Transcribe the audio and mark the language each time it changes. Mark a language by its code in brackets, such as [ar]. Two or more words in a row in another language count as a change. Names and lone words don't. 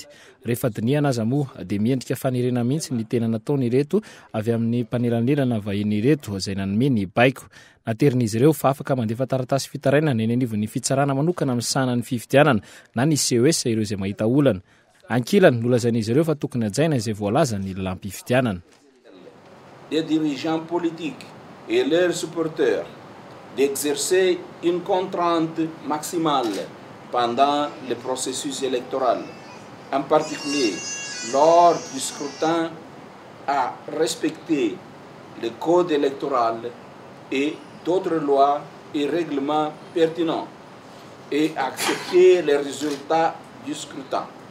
[mg] Rehefa diniana aza moa dia miendrika fanirena mihitsy ny tena nataony ireto avy amin'ny mpanelalenana vahiny ireto izay nanome ny baiko. Naterin'izy ireo fa afaka mandefa taratasy fitarainana eny anivon'ny fitsarana manokana amin'ny sahanan'ny fifidianana na ny CES ireo izay mahita olana. Ankilany nolazain'izy ireo fa tokony hajaina izay voalaza ny lalam-pifidianana. [fr] Des dirigeants politiques et leurs supporters d'exercer une contrainte maximale pendant le processus électoral, en particulier lors du scrutin, à respecter le code électoral et d'autres lois et règlements pertinents et accepter les résultats du scrutin.